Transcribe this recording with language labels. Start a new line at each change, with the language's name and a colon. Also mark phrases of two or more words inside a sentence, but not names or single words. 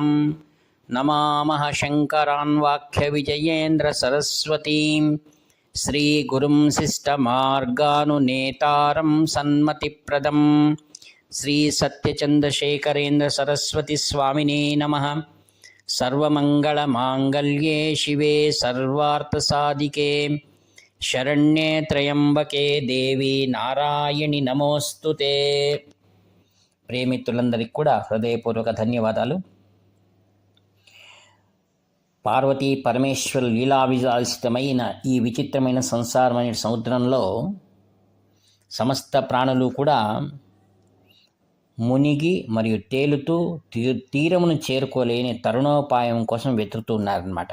Sanskrit: नमामः शङ्करान् वाक्यविजयेन्द्रसरस्वतीं श्रीगुरुं शिष्टमार्गानुनेतारं सन्मतिप्रदं श्रीसत्यचन्द्रशेखरेन्द्रसरस्वतीस्वामिने नमः। सर्वमङ्गलमाङ्गल्ये शिवे सर्वार्थसाधिके शरण्ये त्र्यम्बके देवी నారాయణి నమోస్తుతే.
Telugu: ప్రేమితులందరికీ కూడా హృదయపూర్వక ధన్యవాదాలు. పార్వతీ పరమేశ్వర లీలా విలాసితమైన ఈ విచిత్రమైన సంసారమైన సముద్రంలో సమస్త ప్రాణులు కూడా మునిగి మరియు తేలుతూ తీరమును చేరుకోలేని తరుణోపాయం కోసం వెతుకుతున్నారన్నమాట.